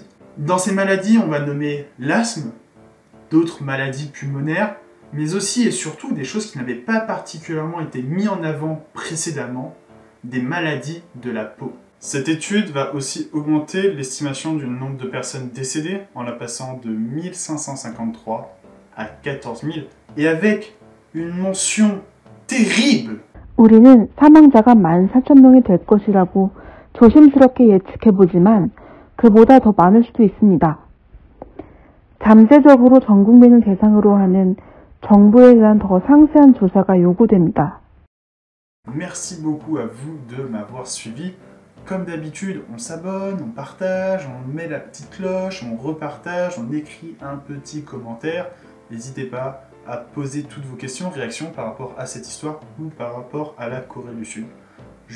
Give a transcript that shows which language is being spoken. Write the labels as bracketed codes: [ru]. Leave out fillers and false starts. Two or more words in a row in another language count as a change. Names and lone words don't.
[fr] Dans ces maladies, on va nommer l'asthme, d'autres maladies pulmonaires, mais aussi et surtout des choses qui n'avaient pas particulièrement été mises en avant précédemment, des maladies de la peau. Cette étude va aussi augmenter l'estimation du nombre de personnes décédées en la passant de 1553 à 14 000 et avec une mention terrible. [ko] 우리는 사망자가 14,000명이 될 것이라고 조심스럽게 예측해보지만 그보다 더 많을 수도 있습니다. 잠재적으로 전 국민을 대상으로 하는 정부에 대한 더 상세한 조사가 요구됩니다. [fr] Merci beaucoup à vous de m'avoir suivi. Comme d'habitude, on s'abonne, on partage, on met la petite cloche, on repartage, on écrit un petit commentaire. N'hésitez pas à poser toutes vos questions, réactions par rapport à cette histoire ou par rapport à la Corée du Sud.